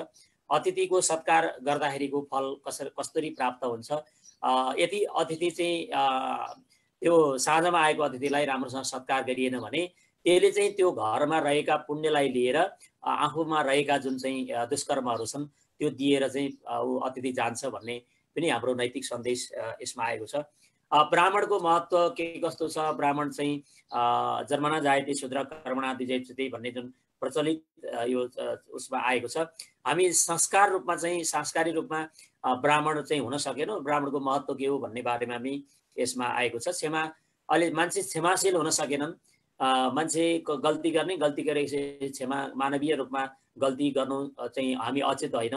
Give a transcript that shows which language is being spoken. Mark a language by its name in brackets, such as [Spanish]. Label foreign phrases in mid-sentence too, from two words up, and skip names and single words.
[Nepali] अतिथिको सत्कार गर्दाखेरिको फल कसरी प्राप्त हुन्छ, यदि अतिथि चाहिँ त्यो साँझमा आएको अतिथिलाई राम्रोसँग सत्कार गरिएन भने त्यसले चाहिँ त्यो घरमा रहेका पुण्यलाई लिएर आफूमा रहेका जुन चाहिँ दुष्कर्महरू छन् त्यो दिएर चाहिँ ऊ अतिथि जान्छ भन्ने पनि हाम्रो नैतिक सन्देश यसमा आएको छ। ब्राह्मणको महत्त्व के कस्तो छ, ब्राह्मण चाहिँ [Sanskrit] जन्मना जायते शूद्र कर्मणा द्विजयते [Nepali] भन्ने जुन प्रचलित यो उसमा आएको छ। हामी संस्कार रूपमा चाहिँ सांस्कारिक रूपमा ब्राह्मण चाहिँ हुन सकेनौँ। ब्राह्मणको महत्त्व के हो भन्ने बारेमा हामी यसमा आएको छ। अहिले मान्छे क्षमाशील हुन सकेनन्। मान्छे गल्ती गर्ने, गल्ती गरेपछि क्षमा, मानवीय रूपमा गल्ती गर्नु चाहिँ हामी अचेत होइनौँ।